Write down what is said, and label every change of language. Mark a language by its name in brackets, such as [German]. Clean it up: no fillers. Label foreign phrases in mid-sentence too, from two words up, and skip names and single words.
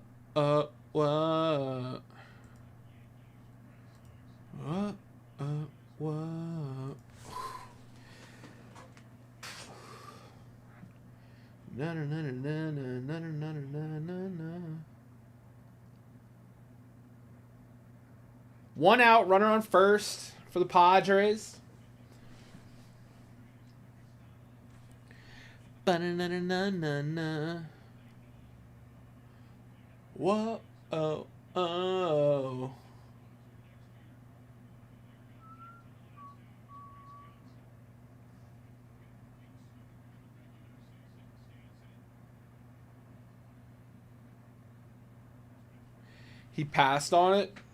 [English] What? Na na na na na na na na na. One out, runner on first for the Padres. Ba-na-na-na-na-na. Whoa, oh, oh. He passed on it.